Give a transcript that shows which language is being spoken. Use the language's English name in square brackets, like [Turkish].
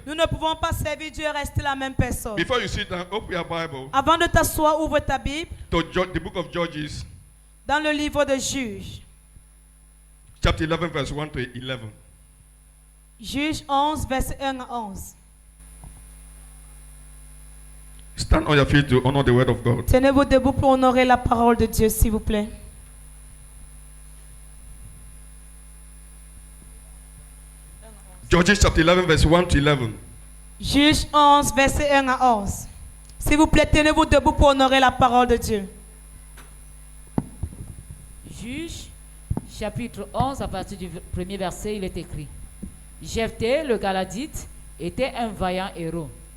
[French] Nous ne pouvons pas servir Dieu et rester la même personne. [English] Before you sit down, open your Bible [French] Avant de t'asseoir, ouvre ta Bible [English] to the book of Judges, [French] dans le livre de Juges. [English] chapter 11, verse 1 to 11. [French] Juges 11, verset 1 à 11. [English] Stand on your feet to honor the word of God. [French] Tenez-vous debout pour honorer la parole de Dieu, s'il vous plaît. [English] Judges chapter 11, verse 1 to 11. [French] Juge 11, verset 1 à 11. S'il vous plaît, tenez-vous debout pour honorer la parole de Dieu. Juge, chapitre 11, à partir du premier verset, il est écrit. Jephthé, le Galadite, était un vaillant héros.